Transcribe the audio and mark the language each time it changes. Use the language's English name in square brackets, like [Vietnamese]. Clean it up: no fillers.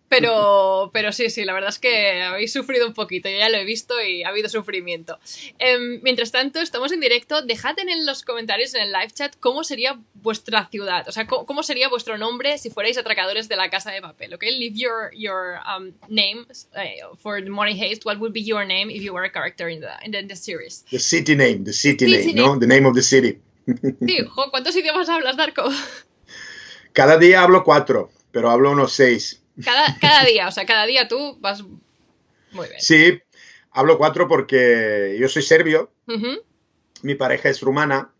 [Spanish] Pero sí, la verdad es que habéis sufrido un poquito, yo ya lo he visto y ha habido sufrimiento. Mientras tanto, estamos en directo, dejad en los comentarios, en el live chat, cómo sería vuestra ciudad, o sea, cómo sería vuestro nombre si fuerais atracadores de La Casa de Papel, ¿ok? [English] Leave your name for the Money Heist. What would be your name if you were a character in the series? The city name, City [Spanish] ¿no? [English] The name of the city. [Spanish] Sí, ¿cuántos idiomas hablas, Darko? Cada día hablo 4, pero hablo unos 6. Cada día, o sea, cada día tú vas muy bien. Sí, hablo 4 porque yo soy serbio, Uh-huh. mi pareja es rumana,